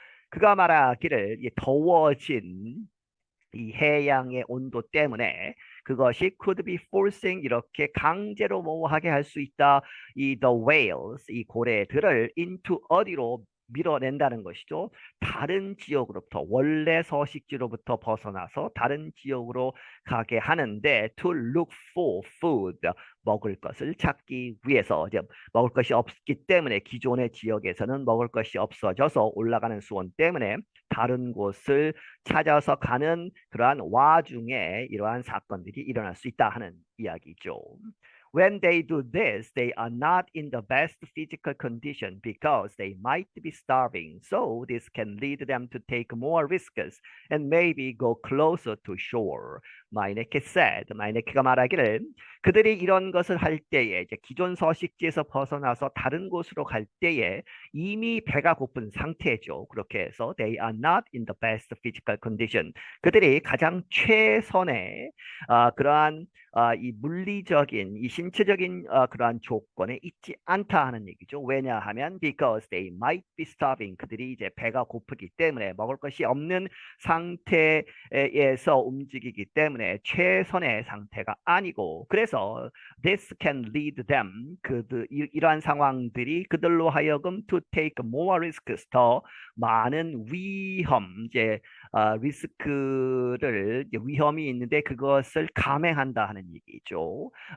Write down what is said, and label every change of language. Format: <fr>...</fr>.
<ko>그가 말하기를 이 더워진 이 해양의 온도 때문에 그것이</ko> <en>could be forcing,</en> <ko>이렇게 강제로 뭐하게 할 수 있다. 이</ko> <en>the whales,</en> <ko>이 고래들을</ko> <en>into</en> <ko>어디로 밀어낸다는 것이죠. 다른 지역으로부터, 원래 서식지로부터 벗어나서 다른 지역으로 가게 하는데</ko> <en>to look for food,</en> <ko>먹을 것을 찾기 위해서. 이제 먹을 것이 없기 때문에 기존의 지역에서는 먹을 것이 없어져서 올라가는 수온 때문에 다른 곳을 찾아서 가는 그러한 와중에 이러한 사건들이 일어날 수 있다 하는 이야기죠.</ko> <en>When they do this, they are not in the best physical condition because they might be starving. So this can lead them to take more risks and maybe go closer to shore.</en> <ko>마이네케</ko> <en>said,</en> <ko>마이네케가 말하기를 그들이 이런 것을 할 때에 이제 기존 서식지에서 벗어나서 다른 곳으로 갈 때에 이미 배가 고픈 상태죠. 그렇게 해서</ko> <en>they are not in the best physical condition.</en> <ko>그들이 가장 최선의 그러한 이 물리적인, 이 신체적인 그러한 조건에 있지 않다 하는 얘기죠. 왜냐하면</ko> <en>because they might be starving.</en> <ko>그들이 이제 배가 고프기 때문에, 먹을 것이 없는 상태에서 움직이기 때문에 때문에 최선의 상태가 아니고 그래서</ko> <en>this can lead them</en> <ko>이러한 상황들이 그들로 하여금</ko> <en>to take more risks</en> <ko>더 많은 위험 이제 리스크를 이제 위험이 있는데 그것을 감행한다 하는 얘기죠.</ko>